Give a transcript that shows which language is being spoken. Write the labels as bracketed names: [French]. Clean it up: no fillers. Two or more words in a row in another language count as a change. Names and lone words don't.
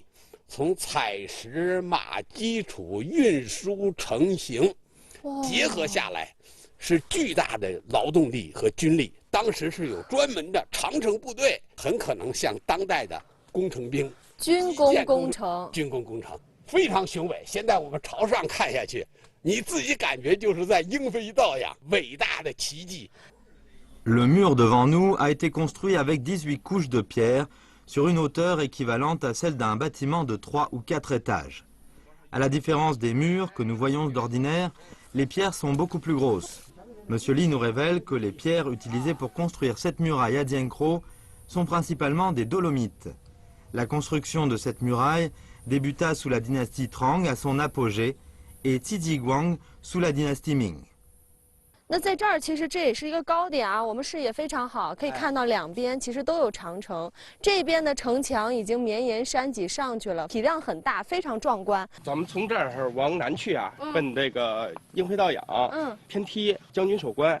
[Chinese] 从采石、码基础、运输、成型，结合下来，是巨大的劳动力和军力。当时是有专门的长城部队，很可能像当代的工程兵、军工工程、军工工程，非常雄伟。现在我们朝上看下去，你自己感觉就是在鹰飞道呀，伟大的奇迹。 [French] Le mur devant nous a été construit avec 18 couches de pierre sur une hauteur équivalente à celle d'un bâtiment de 3 ou 4 étages. À la différence des murs que nous voyons d'ordinaire, les pierres sont beaucoup plus grosses. Monsieur Lee nous révèle que les pierres utilisées pour construire cette muraille à Dienkro sont principalement des dolomites. La construction de cette muraille débuta sous la dynastie Trang à son apogée et Zhizhiguang sous la dynastie Ming. [Chinese] 那在这儿，其实这也是一个高点啊，我们视野非常好，可以看到两边其实都有长城。这边的城墙已经绵延山脊上去了，体量很大，非常壮观。咱们从这儿往南去啊，奔这个英辉道养，天梯将军守关。